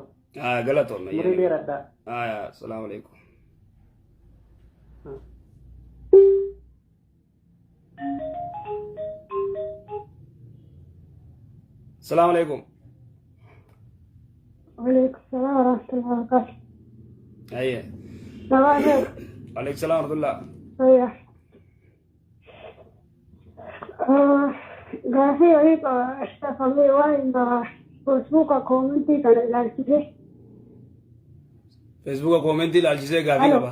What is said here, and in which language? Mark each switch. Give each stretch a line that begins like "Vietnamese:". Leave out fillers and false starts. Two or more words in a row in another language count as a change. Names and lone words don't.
Oromo: Galatooma. Murii dheeradhaa.
Arabic: سلام عليكم. سلام عليكم. وعليكم السلام ورحمة الله وبركاته.
Oromo: Ayyee. Nabaatee.
Arabic: عليكم السلام ورحمة الله.
Oromo: Ayya. Gaaffii wayii ashtafamee waan Facebooka koomentii kana ilaalchise. Facebooka koomentii ilaalchisee gaafii qaba.